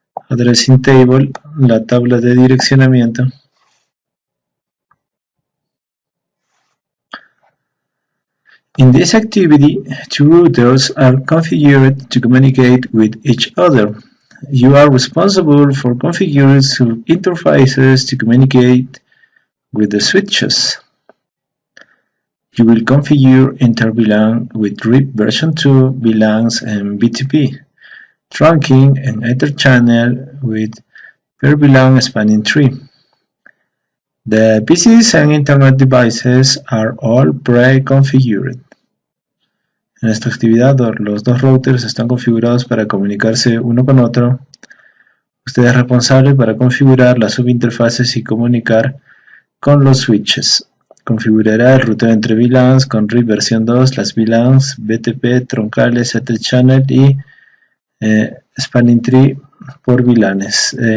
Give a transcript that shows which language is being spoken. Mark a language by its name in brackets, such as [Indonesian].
[English] Addressing Table, [Spanish] la tabla de direccionamiento. [English] In this activity, two routers are configured to communicate with each other. You are responsible for configuring interfaces to communicate with the switches. You will configure inter-VLAN with RIP version 2, VLANs and BTP, trunking and inter-channel with per VLAN spanning tree. The PCs and Internet devices are all pre-configured. [Spanish] En esta actividad, los dos routers están configurados para comunicarse uno con otro. Usted es responsable para configurar las subinterfaces y comunicar con los switches. Configurará el ruteo entre VLANs con RIP versión 2, las VLANs, BTP, troncales, Etherchannel y Spanning Tree por VLANs.